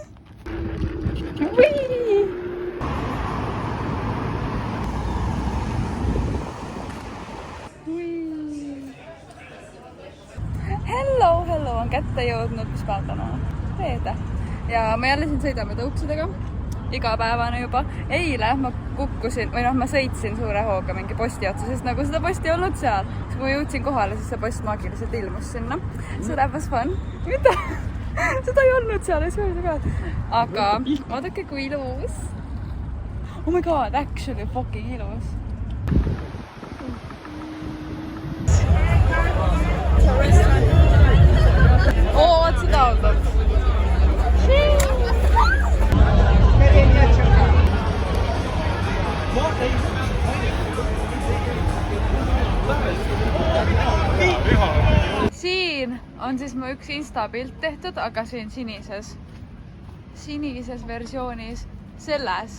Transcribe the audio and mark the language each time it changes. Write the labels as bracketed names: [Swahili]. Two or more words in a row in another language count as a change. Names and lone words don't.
[Estonian] Hello, on kätte jõudnud, mis päev täna on? Reede. Ja me jälle siin sõidame tõuksidega. Igapäevane juba. Eile ma kukkusin, või ma sõitsin suure hooga mingi posti otsa, sest nagu seda posti ei olnud seal. Siis kui ma jõudsin kohale, siis see post maagiliselt ilmus sinna. [English] So that was fun. [Estonian] Mida? seda ei olnud seal, ei [English] swear to god. [Estonian] Aga vaadake kui ilus. [English] Oh my god, actually fucking ilus. [Estonian] Oo, vaat seda oldab. Siin on siis mu üks Insta pilt tehtud, aga siin sinises versioonis, selles.